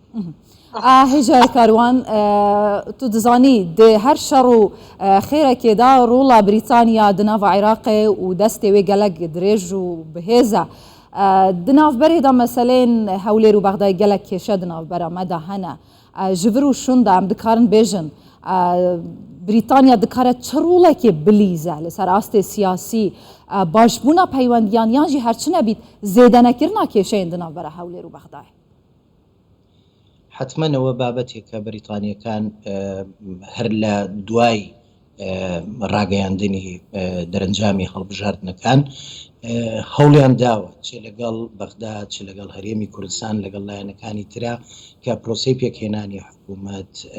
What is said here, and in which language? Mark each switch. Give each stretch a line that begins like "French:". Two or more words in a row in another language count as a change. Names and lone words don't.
Kurdish: هێژای کاروان، تو دزانی دێ هەر شەڕ و خێرەکێدا ڕووڵا بریتانیا دناڤ عێراقێ و دەستێ وێ گەلک درێژ و بەهێزە. دناوبەرێدا مەسەلەن هەولێر و بەغدای گەلک کێشە دناوبەرە مەدا هەنە ji vir û şunda em dikarin bêjin Brîtanya dikare çi rolekê bilîze li ser astê siyasî başbûna peywendiyan yan jî herçi nebît zêdenekirina kêşeyên di navbera Hewlêr û Bexdayê.
Central Kurdish: حتمەنەوە بابەتێکە بەریتانیەکان هەر لە دوای ڕاگەیاندنی دەرەنجامی هەڵبژاردنەکان هەوڵیان داوە چێ لەگەڵ بەغدا چ لەگەڵ هەرێمی کوردستان لەگەڵ لایەنەکانی ترا کە پرۆسەی پێکهێنانی حکوومەت